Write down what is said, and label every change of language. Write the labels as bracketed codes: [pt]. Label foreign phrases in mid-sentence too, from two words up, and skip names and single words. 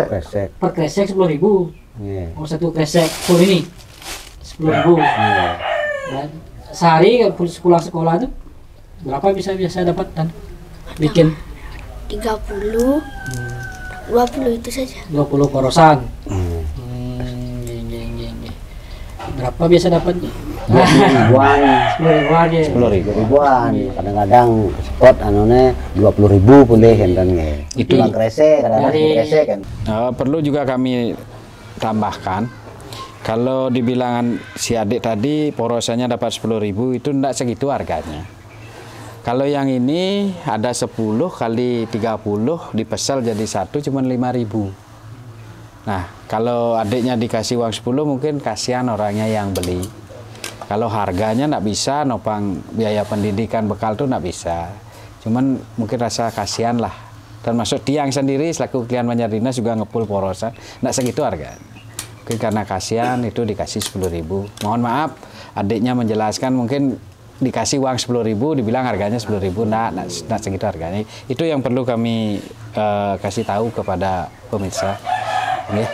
[id] Kresek. Per kresek 10.000. Nggih. Oh, satu kresek full ini 10.000. Dan sehari pulang sekolah tuh berapa bisa dapat dan bikin 30, 20 itu saja. 20 porosan. Hmm. Nggih. Berapa biasa dapat? Ribuan. 10.000 aja. 10.000. Ribuan. Kadang-kadang spot anone 20.000 boleh [ban] enten nggih. [id] Itu Tulang kresek, kadang-kadang dari- kresek kan. Perlu juga kami tambahkan, kalau dibilang si adik tadi porosannya dapat 10.000 itu tidak segitu harganya. Kalau yang ini ada 10 kali 30 dipesel jadi satu cuma 5.000. Nah, kalau adiknya dikasih uang 10 mungkin kasihan orangnya yang beli. Kalau harganya nggak bisa, nopang biaya pendidikan bekal tuh nggak bisa. Cuman mungkin rasa kasihan lah. Termasuk tiang sendiri selaku klien Banjar Dinas juga ngepul porosan, nggak segitu harganya. Mungkin karena kasihan itu dikasih 10.000. Mohon maaf, adiknya menjelaskan mungkin dikasih uang 10.000, dibilang harganya 10.000, nggak segitu harganya. Itu yang perlu kami kasih tahu kepada pemirsa. Oke.